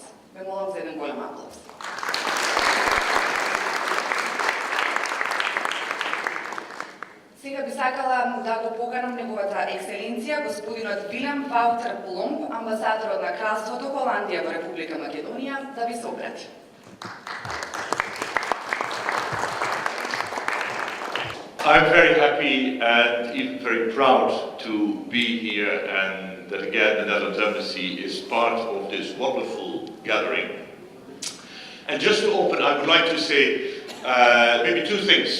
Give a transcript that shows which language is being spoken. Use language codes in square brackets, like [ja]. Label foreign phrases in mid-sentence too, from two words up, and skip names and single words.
[mk] Ве молам за еден голем аплауз. Сега би сакала да го поканам неговата екселенција, господинот Willem Wouter Plomp, амбасадорот на Кралството Холандија во Република Македонија, да ви се обрати. [en] I'm very happy and even very proud to be here, and that again the Netherlands Embassy is part of this wonderful gathering. And just to open, I would like to say maybe two things.